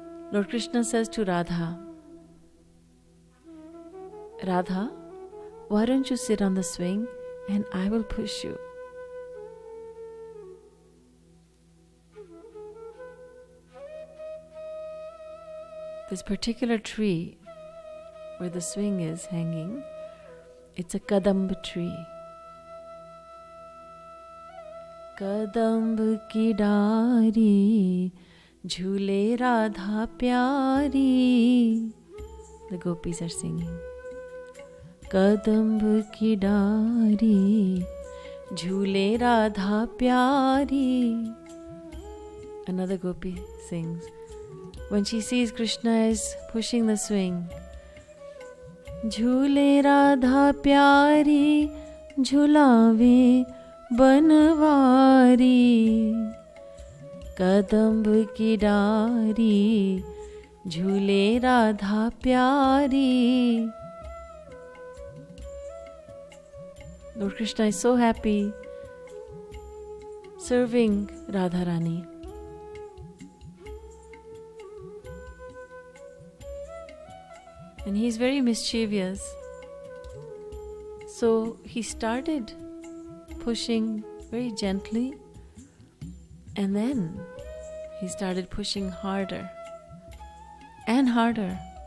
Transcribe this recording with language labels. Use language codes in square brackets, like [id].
[en] Lord Krishna says to Radha, Radha, why don't you sit on the swing and I will push you. This particular tree where the swing is hanging, it's a kadamba tree. [hi] कदम्ब की डारी झूले राधा प्यारी. [en] The gopis are singing. [hi] कदम्ब की डारी झूले राधा प्यारी. [en] Another gopi sings. When she sees Krishna is pushing the swing, [hi] झूले राधा प्यारी झुलावे बनवारी. कदम्ब की डारी झूले राधा प्यारी. [en] Lord Krishna is so happy serving Radharani. And he's very mischievous. So he started pushing very gently, and then he started pushing harder and harder.